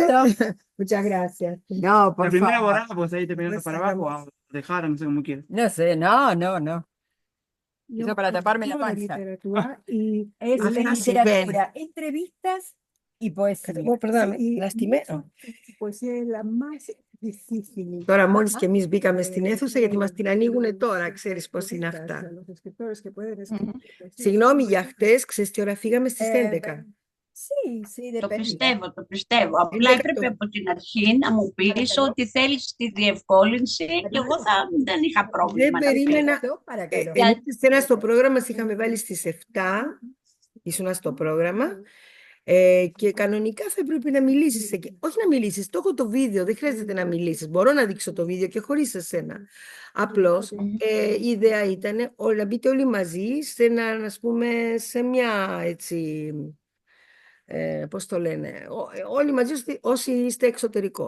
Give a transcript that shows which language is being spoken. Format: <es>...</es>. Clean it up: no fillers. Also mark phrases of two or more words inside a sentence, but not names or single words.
<es>pose. Muchas gracias. No, La por primera favor. borrada, pues ahí te pones para abajo, o dejar, no sé cómo quieres. No sé, no, no, no. Eso para taparme la Tipo de panza. literatura y Es Ah, sí, literatura, entrevistas y poesía. Oh, perdóname, Sí, lastimé.</es> <el>η ποεσία είναι</el> <es>la más difícil.</es> <el>Τώρα μόλις και εμείς μπήκαμε στην αίθουσα γιατί μας την ανοίγουν τώρα, ξέρεις πώς είναι αυτά.</el> <es>Los escritores que pueden escribir poesía.</es> <el>Συγγνώμη για χτες, ξέρεις τι ώρα φύγαμε στις 11.</el> <es>Sí, sí,</es> <el>Το</el> <es>depende.</es> <el>πιστεύω, το πιστεύω. Απλά Είναι έπρεπε το- από την αρχή να μου πεις ότι θέλεις τη διευκόλυνση και εγώ δεν είχα Δεν πρόβλημα. να περίμενα.</el> <es>Esto para que lo</es> <el>Εμείς εσένα στο πρόγραμμα μας είχαμε βάλει στις 7, ήσουνα στο πρόγραμμα. Και κανονικά θα έπρεπε να μιλήσεις εκεί. Όχι να μιλήσεις, το έχω το βίντεο, δεν χρειάζεται να μιλήσεις. Μπορώ να δείξω το βίντεο και χωρίς εσένα. Απλώς η ιδέα ήταν να μπείτε όλοι μαζί σε ένα, ας πούμε, σε μια έτσι, πώς το λένε, όλοι μαζί όσοι είστε εξωτερικό.</el>